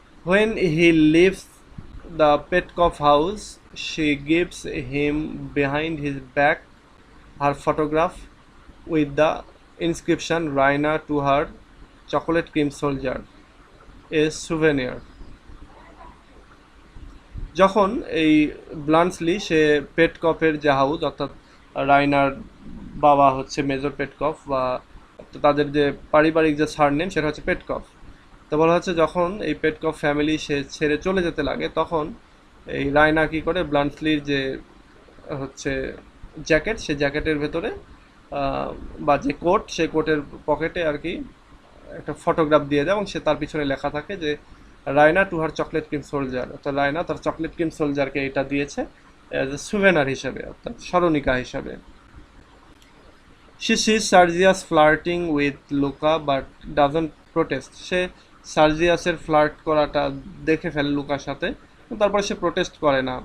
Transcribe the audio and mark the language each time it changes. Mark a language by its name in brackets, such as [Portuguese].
[English] When he leaves the Petkov house, she gives him behind his back her photograph with the inscription Raina to her chocolate cream soldier a souvenir. [Bangla] যখন এই ব্লান্সলি সে পেটকফের যে house, অর্থাৎ রাইনার বাবা হচ্ছে major পেটকফ, বা তাদের যে পারিবারিক যে সারনেম সেটা হচ্ছে পেটকফ। তো বলা হচ্ছে যখন এই পেটকফ ফ্যামিলি সে ছেড়ে চলে যেতে লাগে, তখন এই রায়না কি করে ব্লান্টসলির যে হচ্ছে জ্যাকেট, সে জ্যাকেটের ভেতরে বা যে কোট, সেই কোটের পকেটে আর কি একটা ফটোগ্রাফ দিয়ে দেয়, এবং সে তার পিছনে লেখা থাকে যে Raina to her chocolate cream soldier, অর্থাৎ রায়না তার চকলেট ক্রিম সোলজারকে এটা দিয়েছে অ্যাজ এ সুভেনার হিসেবে, অর্থাৎ স্মরণিকা হিসাবে। [English] She sees Sergius flirting with Luca but doesn't protest. [Bangla] Say সার্জিয়াসের flirt করাটা দেখে ফেলে লুকার সাথে, তারপরে সে প্রোটেস্ট করে না।